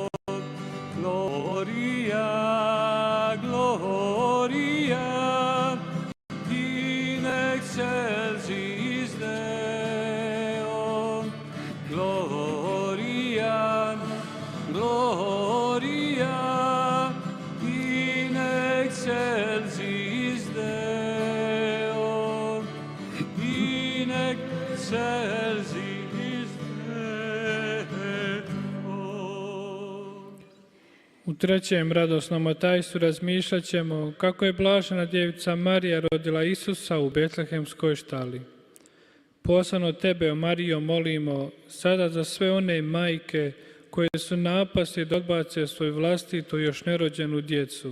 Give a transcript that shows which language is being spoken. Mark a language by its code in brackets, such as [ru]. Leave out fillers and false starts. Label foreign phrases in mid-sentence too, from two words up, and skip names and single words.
[la] Gloria, gloria, in excelsis Deo. Gloria, gloria, in excelsis Deo. In excelsis [hr] U trećem radosnom tajstvu razmišljat ćemo kako je blažena djevica Marija rodila Isusa u Betlehemskoj štali. Poslano Tebe, o Marijo, molimo sada za sve one majke koje su napasti da odbace svoju vlastitu još nerođenu djecu.